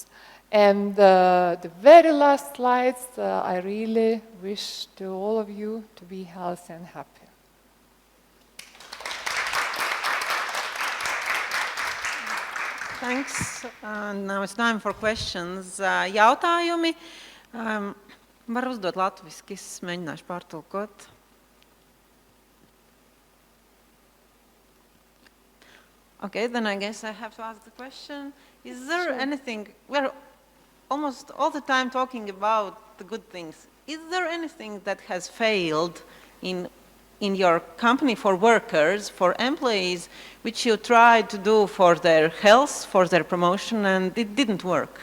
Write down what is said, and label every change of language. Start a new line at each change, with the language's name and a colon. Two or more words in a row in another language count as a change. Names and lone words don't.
English: And the very last slides, I really wish to all of you to be healthy and happy. Thanks. Now it's time for questions.
Latvian: Jautājumi. Var uzdot latviski, es mēģināšu pārtulkot.
English: Okay, then I guess I have to ask the question. Is there anything, we're almost all the time talking about the good things. Is there anything that has failed in your company for workers, for employees, which you tried to do for their health, for their promotion, and it didn't work?